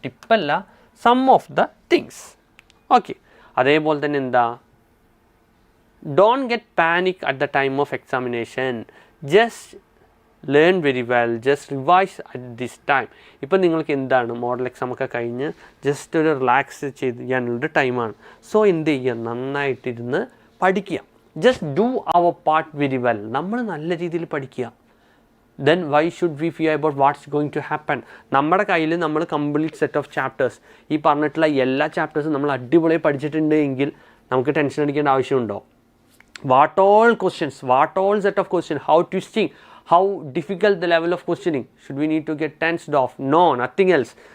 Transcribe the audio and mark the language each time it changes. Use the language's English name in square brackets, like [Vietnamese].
[English] ടിപ്പല്ല, some of the things. Okay, [Malayalam] അതേപോലെ തന്നെ എന്താ, [English] Don't get panic at the time of examination. Just learn very well, just revise at this time. [Malayalam] ഇപ്പം നിങ്ങൾക്ക് എന്താണ്, model exam ഒക്കെ കഴിഞ്ഞ് ജസ്റ്റ് ഒരു റിലാക്സ് ചെയ്യാനുള്ളൊരു ടൈമാണ്. സോ എന്ത് ചെയ്യുക, നന്നായിട്ടിരുന്ന് പഠിക്കുക. [English] Just do our part very well. [Malayalam] നമ്മൾ നല്ല രീതിയിൽ പഠിക്കുക. [English] then why should we fear about what's going to happen? [Malayalam] നമ്മുടെ കയ്യിൽ നമ്മൾ കംപ്ലീറ്റ് സെറ്റ് ഓഫ് ചാപ്റ്റേഴ്സ്, ഈ പറഞ്ഞിട്ടുള്ള എല്ലാ ചാപ്റ്റേഴ്സും നമ്മൾ അടിപൊളിയായി പഠിച്ചിട്ടുണ്ട് എങ്കിൽ നമുക്ക് ടെൻഷൻ അടിക്കേണ്ട ആവശ്യമുണ്ടോ? [English] What all questions, what all set of question, how twisting, how difficult the level of questioning, should we need to get tensed off? No, nothing else.